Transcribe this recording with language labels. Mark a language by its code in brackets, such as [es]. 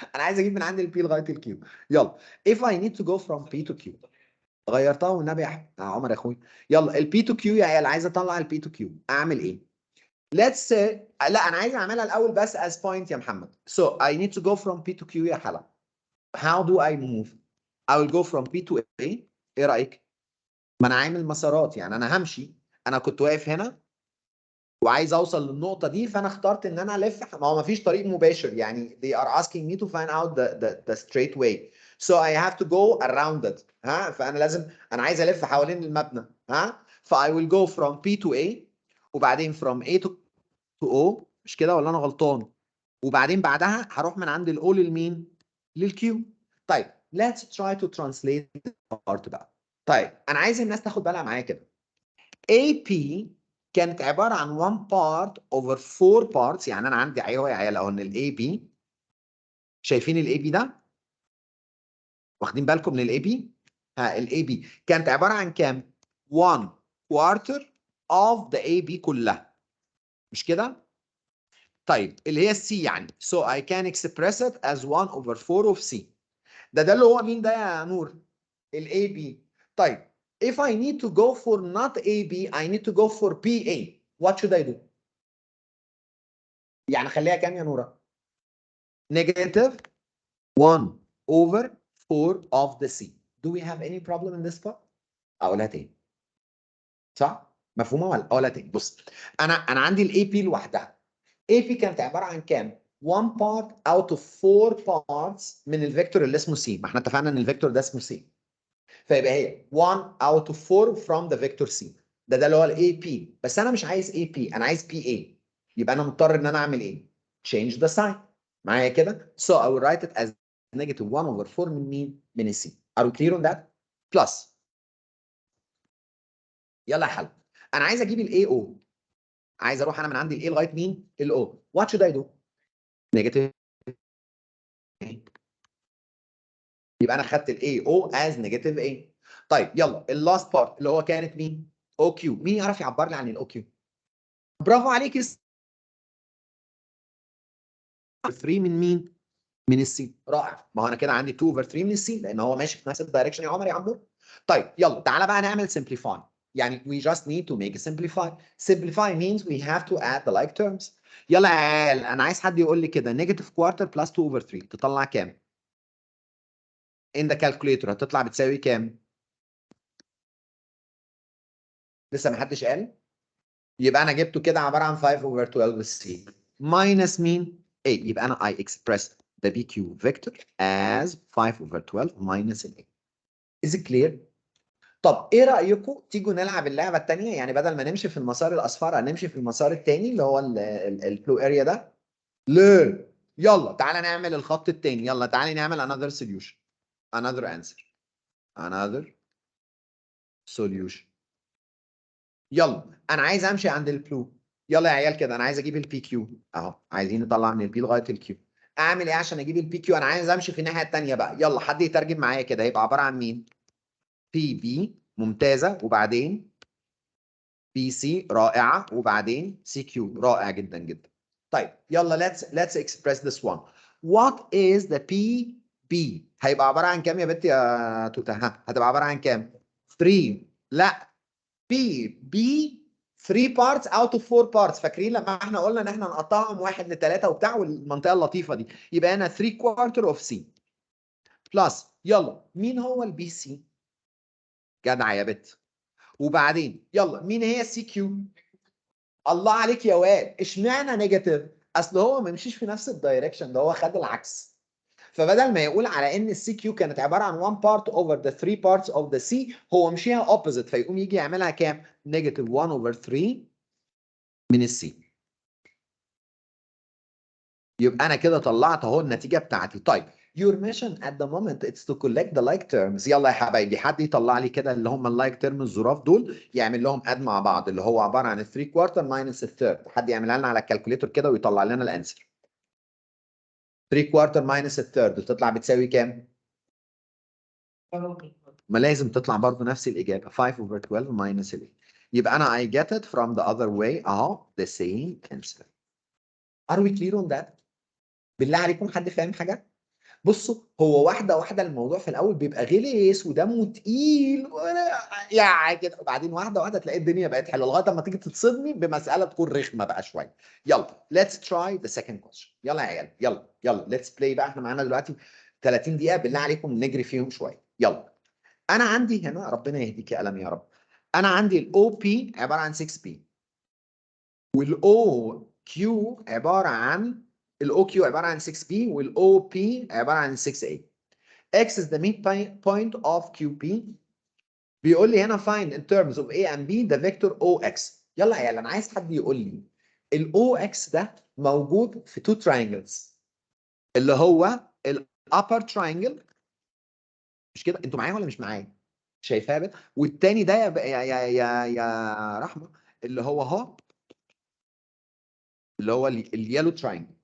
[ar] انا عايز اجيب من عند البي لغايه الكيو. [en] يلا if I need to go from P to Q. [ar] غيرتها والنبي يا عمر يا اخوي. يلا البي تو كيو يا عيال، عايز اطلع البي تو كيو اعمل ايه؟ [en] let's say [ar] لا انا عايز اعملها الاول بس [en] as point [ar] يا محمد. [en] so I need to go from P to Q [ar] يا حلا. [en] how do I move؟ I will go from P to A. [ar] ايه رايك؟ ما انا عامل مسارات، يعني انا همشي. انا كنت واقف هنا وعايز اوصل للنقطه دي، فانا اخترت ان انا الف. ما هو ما فيش طريق مباشر، يعني [en] they are asking me to find out the straight way. so I have to go around it. [ar] ها فانا لازم، انا عايز الف حوالين المبنى. ها ف [en] I will go from P to A، [ar] وبعدين [en] from A to O. [ar] مش كده ولا انا غلطان؟ وبعدين بعدها هروح من عند الاو للمين؟ للكيو. [en] طيب let's try to translate the part بقى. [ar] طيب انا عايز الناس تاخد بالها معايا كده. [en] AP [ar] كانت عباره عن [en] 1 part over 4 parts. [ar] يعني انا عندي ايوه يا عيال اهو ان الاي بي، شايفين الاي بي ده؟ واخدين بالكم من الاي بي؟ ها الاي بي كانت عباره عن كام؟ [en] 1 quarter of the AB [ar] كلها. مش كده؟ طيب اللي هي السي يعني. [en] so I can express it as 1 over 4 of C. [ar] ده اللي هو مين ده يا نور؟ الاي بي. [en] طيب if I need to go for not AB I need to go for PA. what should I do؟ [ar] يعني خليها كام يا نورة؟ [en] negative 1 over 4 of the C. Do we have any problem in this part؟ [ar] اقولها تاني. صح؟ مفهومه ولا اقولها تاني؟ بص انا عندي الاي بي لوحدها. اي بي كانت عباره عن كام؟ [en] 1 part out of 4 parts [ar] من الفيكتور اللي اسمه C. ما احنا اتفقنا ان الفيكتور ده اسمه C. فيبقى هي [en] 1 out of 4 from the vector C. [ar] ده اللي هو الاي بي. بس انا مش عايز اي بي، انا عايز بي اي. يبقى انا مضطر ان انا اعمل ايه؟ [en] change the sign. [ar] معايا كده؟ [en] so I will write it as negative 1 over 4 [ar] من مين؟ من السي. [en] are we clear on that؟ plus [ar] يلا يا حل. انا عايز اجيب الاي او. عايز اروح انا من عندي الاي لغايه مين؟ الاو. [en] what should I do؟ negative. [ar] يبقى انا خدت الاي او as negative A. طيب يلا اللاست بارت اللي هو كانت مين؟ او كيو. مين يعرف يعبر لي عن الاو كيو؟ برافو عليك. 3 من مين؟ من السي. رائع. ما هو انا كده عندي 2 over 3 من السي، لان هو ماشي في نفس الدايركشن يا عمر يا عمرو. طيب يلا تعالى بقى نعمل simplify. [en] يعني we just need to make a simplify. Simplify means we have to add the like terms. [ar] يلا يا عيال انا عايز حد يقول لي كده [en] negative quarter plus 2 over 3 [ar] تطلع كام؟ [en] in the calculator [ar] هتطلع بتساوي كام؟ لسه ما حدش قال؟ يبقى انا جبته كده عباره عن [en] 5 over 12 c minus [ar] مين؟ 8. يبقى انا [en] I express the PQ vector as 5 over 12 minus 8. Is it clear؟ [ar] طب ايه رأيكم تيجوا نلعب اللعبة التانية؟ يعني بدل ما نمشي في المسار الأصفر هنمشي في المسار التاني اللي هو البلو اريا ده. ليه؟ يلا تعالى نعمل الخط التاني. يلا تعالى نعمل [en] another solution. Another answer. Another solution. [ar] يلا انا عايز امشي عند البلو. يلا يا عيال كده انا عايز اجيب البي كيو اهو، عايزين نطلع من البي لغايه الكيو. اعمل ايه عشان اجيب البي كيو؟ انا عايز امشي في الناحيه الثانيه بقى. يلا حد يترجم معايا كده، هيبقى عباره عن مين؟ بي بي ممتازه، وبعدين بي سي رائعه، وبعدين سي كيو رائع جدا جدا. [en] طيب يلا let's express this one. What is the PB؟ [ar] هيبقى عباره عن كام يا بنت يا توته؟ ها هتبقى عباره عن كام؟ 3. [en] لا B 3 parts out of 4 parts. [ar] فاكرين لما احنا قلنا ان احنا نقطعهم 1 ل3 وبتاع والمنطقه اللطيفه دي؟ يبقى انا [en] 3 quarter of C [ar] بلس. يلا مين هو البي سي؟ جدع يا بت. وبعدين يلا مين هي السي كيو؟ الله عليك يا واد. اشمعنى نيجاتيف؟ اصل هو ما مشيش في نفس الدايركشن ده، هو خد العكس. فبدل ما يقول على ان السي كيو كانت عباره عن [en] 1 part over the 3 parts of the C، [ar] هو مشيها opposite، فيقوم يجي يعملها كام؟ نيجاتيف 1 over 3 من السي. يبقى انا كده طلعت اهو النتيجه بتاعتي. [en] طيب your mission at the moment it's to collect the like terms. [ar] يلا يا حبايبي حد يطلع لي كده اللي هم اللايك تيرم الظراف دول، يعمل لهم اد مع بعض، اللي هو عباره عن 3 كوارتر ماينس الثيرد. حد يعملها لنا على الكالكوليتور كده ويطلع لنا الانسر. 3 كوارتر ماينس الثيرد تطلع بتساوي كام؟ ما لازم تطلع برضه نفس الاجابه [en] 5 over 12 minus 8. [ar] يبقى انا [en] I get it from the other way [ar] اهو [en] the same answer. Are we clear on that؟ [ar] بالله عليكم حد فاهم حاجه؟ بصوا هو واحده واحده الموضوع في الاول بيبقى غلس ودمه تقيل يعني كده، وبعدين واحده واحده تلاقي الدنيا بقت حلوه لغايه اما تيجي تتصدمي بمساله تكون رخمه بقى شويه. [en] يلا let's try the second question. [ar] يلا يا عيال يلا [en] let's play [ar] بقى. احنا معانا دلوقتي 30 دقيقه، بالله عليكم نجري فيهم شويه. يلا انا عندي هنا، ربنا يهديك يا قلم يا رب، انا عندي الاو بي عباره عن 6 بي، والاو كيو عباره عن الاو كيو عباره عن 6 بي، والاو بي عباره عن 6 اي. [en] X is the midpoint of QP. [ar] بيقول لي هنا [en] find in terms of A and B the vector OX. [ar] يلا يا عيال انا عايز حد يقول لي ال OX ده موجود في [en] two triangles، [ar] اللي هو ال [en] upper triangle. [ar] مش كده؟ انتوا معايا ولا مش معايا؟ شايفاه بقى؟ والتاني ده يا رحمه اللي هو اهو، اللي هو اليالو تراينجل.